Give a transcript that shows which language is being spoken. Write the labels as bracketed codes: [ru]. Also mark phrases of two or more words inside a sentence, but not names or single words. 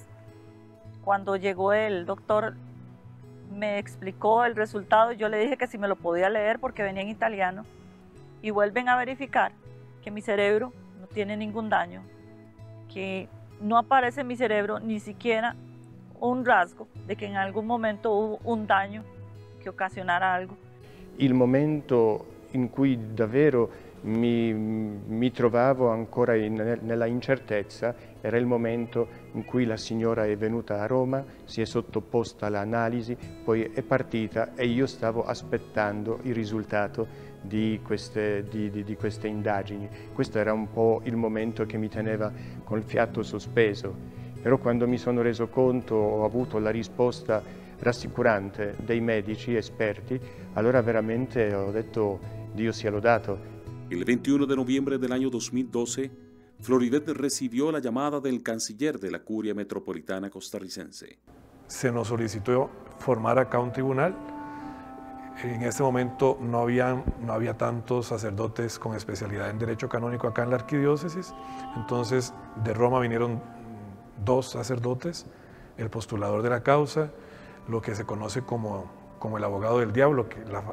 [es] Cuando llegó el doctor, me explicó el resultado y yo le dije que si me lo podía leer porque venía en italiano. Y vuelven a verificar que mi cerebro no tiene ningún daño, que no aparece en mi cerebro ni siquiera un rasgo de que en algún momento hubo un daño che ocasionara algo. [it] Il momento in cui davvero mi trovavo ancora nella incertezza era il momento in cui la signora è venuta a Roma, si è sottoposta all'analisi, poi è partita e io stavo aspettando il risultato di queste indagini. Questo era un po' il momento che mi teneva col fiato sospeso, però quando mi sono reso conto, ho avuto la risposta rassicurante dei medici esperti, allora veramente ho detto Dio sia lodato. [es] El 21 de noviembre del año 2012, Floribet recibió la llamada del canciller de la Curia Metropolitana Costarricense. Se nos solicitó formar acá un tribunal. En ese momento no había tantos sacerdotes con especialidad en derecho canónico acá en la arquidiócesis, entonces de Roma vinieron 2 sacerdotes, el postulador de la causa, lo que se conoce como el abogado del diablo, que